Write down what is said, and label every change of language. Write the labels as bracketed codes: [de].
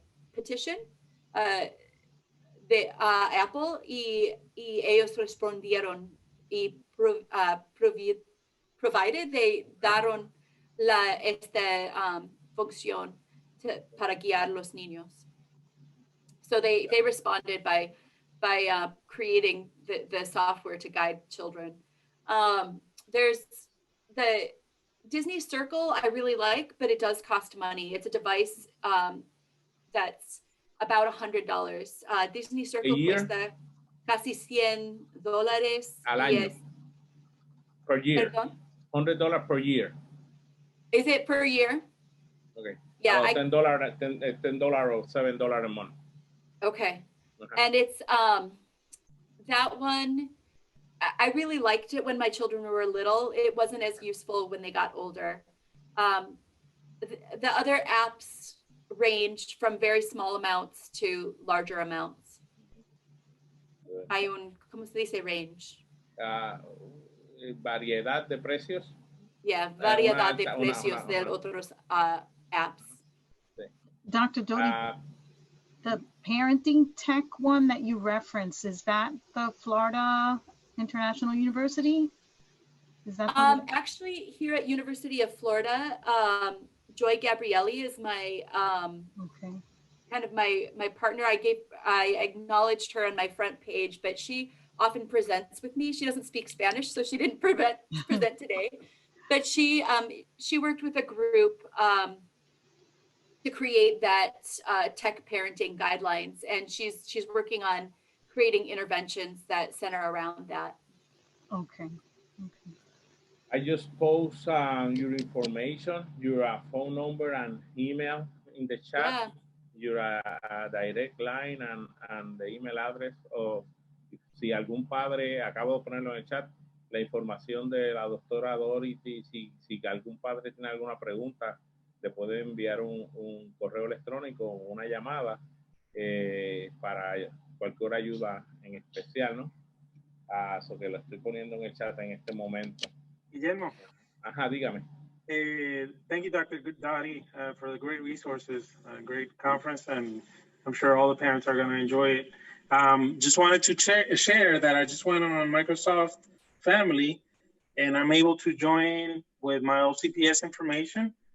[es] Petition de Apple y ellos respondieron y [en] provided they [es] daron esta función para guiar los niños. [en] So they responded by creating the software to guide children. There's the Disney Circle I really like, but it does cost money. It's a device that's about $100. [es] Disney Circle cuesta casi $100 al año. [en] Per year. [es] Perdón? [en] $100 per year. Is it per year? Okay. Yeah. $10 or $7 a month. Okay. And it's that one, I really liked it when my children were little. It wasn't as useful when they got older. The other apps ranged from very small amounts to larger amounts. [es] Hay un, ¿cómo se dice range? Variedad de precios. [en] Yeah, [es] variedad de precios de otros apps. Sí. [en] Dr. Doty, the parenting tech one that you referenced, is that the Florida International University? Is that actually here at University of Florida, Joy Gabrielli is my okay. kind of my partner. I acknowledged her on my front page, but she often presents with me. She doesn't speak Spanish, so she didn't present today. But she worked with a group to create that tech parenting guidelines, and she's working on creating interventions that center around that. Okay. I just post your information, your phone number and email in the chat, your direct line and the email address. [es] O si algún padre, acabo de ponerlo en el chat, la información de la doctora Dorothy, si algún padre tiene alguna pregunta, le puede enviar un correo electrónico o una llamada para cualquier ayuda en especial, ¿no? So que lo estoy poniendo en el chat en este momento. Guillermo. Ajá, dígame. [en] Thank you, Dr. Doty, for the great resources, great conference, and I'm sure all the parents are going to enjoy it. Just wanted to share that I just went on Microsoft Family, and I'm able to join with my OCPS information.